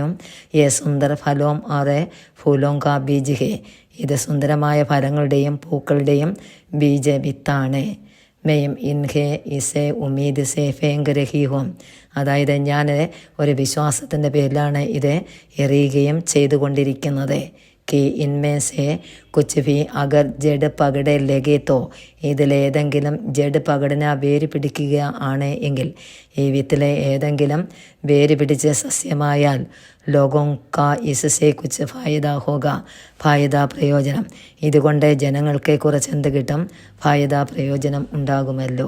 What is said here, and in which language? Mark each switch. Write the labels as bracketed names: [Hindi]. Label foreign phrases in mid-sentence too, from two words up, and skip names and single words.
[Hindi] ये सुंदर फलों और फूलों का बीज है. [Malayalam] ഇത് സുന്ദരമായ ഫലങ്ങളുടെയും പൂക്കളുടെയും ബീജ വിത്താണ്. [Hindi] मैं इन्हें इस उम्मीद से फेंक रही हूँ. [Malayalam] അതായത് ഞാൻ ഒരു വിശ്വാസത്തിൻ്റെ പേരിലാണ് ഇത് എറിയുകയും ചെയ്തുകൊണ്ടിരിക്കുന്നത്. [Hindi] कि इनमें से कुछ भी अगर जड़ पकड़े लगे तो [Malayalam] ഇതിലേതെങ്കിലും [Hindi] जड़ पकड़ना [Malayalam] വേര് പിടിക്കുക ആണ് എങ്കിൽ, ഈ വിത്തിലെ ഏതെങ്കിലും വേര് പിടിച്ച് സസ്യമായാൽ [Hindi] लोगों का इससे कुछ फ़ायदा होगा. [Malayalam] ഫായദ പ്രയോജനം. ഇതുകൊണ്ട് ജനങ്ങൾക്ക് കുറച്ചെന്ത് കിട്ടും? ഫായദ പ്രയോജനം ഉണ്ടാകുമല്ലോ.